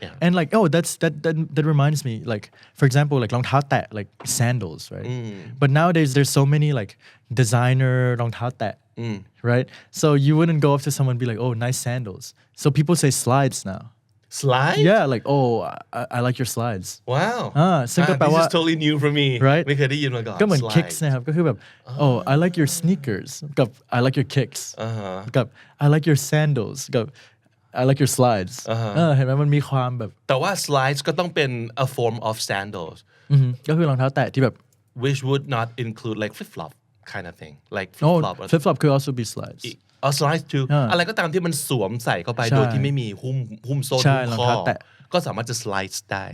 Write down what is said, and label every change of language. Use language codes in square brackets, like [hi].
[en] and like oh that reminds me like for example like รองเท้าแตะ like sandals right but nowadays there's so many like designer รองเท้าแตะright so you wouldn't go up to someone and be like oh nice sandals so people say slides now slides yeah like oh I like your slides wow [th] ซึ่งก็แปลว่า [en] this is totally new for me right [th] ไม่เคยได้ยินมาก่อน ก็เหมือน kicks นะครับก็คือแบบ [en] oh I like your sneakers [th] กับ [en] I like your kicks [th] กับ I like your sandals กับ I like your slides เห็นไหมมันมีความแบบ แต่ว่า slides ก็ต้องเป็น [en] a form of sandals [th] ก็คือรองเท้าแตะที่แบบ [en] which would not include like flip flop kind of thing like flip flop flip flop could also be slides [th] slides too อะไรก็ตามที่มันสวมใส่เข้าไปโดยที่ไม่มีหุ้มโซ่หุ้มข้อก็สามารถจะ slides ได้